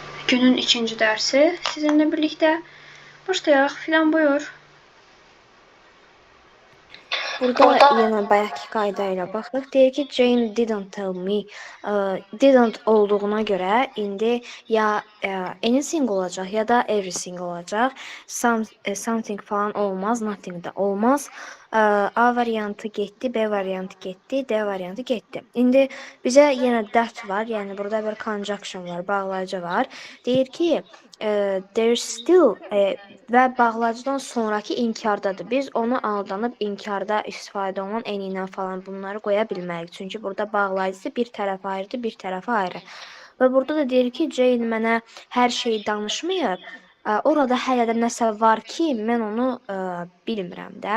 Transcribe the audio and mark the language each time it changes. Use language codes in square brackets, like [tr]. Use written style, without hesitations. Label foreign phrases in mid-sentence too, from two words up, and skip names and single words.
[az] günün ikinci dersi sizinle birlikte. Başlayaq. Fidan buyur. Burada yenə bayaqki qayda ilə baxırıq. Deyir ki, [en] Jane didn't tell me. [az] Didn't olduğuna görə indi ya anything olacaq ya da everything olacaq. Something falan olmaz, nothing da olmaz. A variantı getdi, B variantı getdi, D variantı getdi. İndi bizə yenə that var, yəni burada bir conjunction var, bağlayıcı var. Deyir ki, [en] there's still [az] və bağlayıcıdan sonraki inkardadır. Biz onu aldanıb inkarda istifadə olunan any ilə falan bunları qoya bilmərik. Çünki burada bağlayıcısı bir tərəf ayrıdır, bir tərəf ayrı. Və burada da deyir ki, Jane mənə hər şeyi danışmayıb. Orada hələ də nəsə var ki, mən onu bilmirəm də.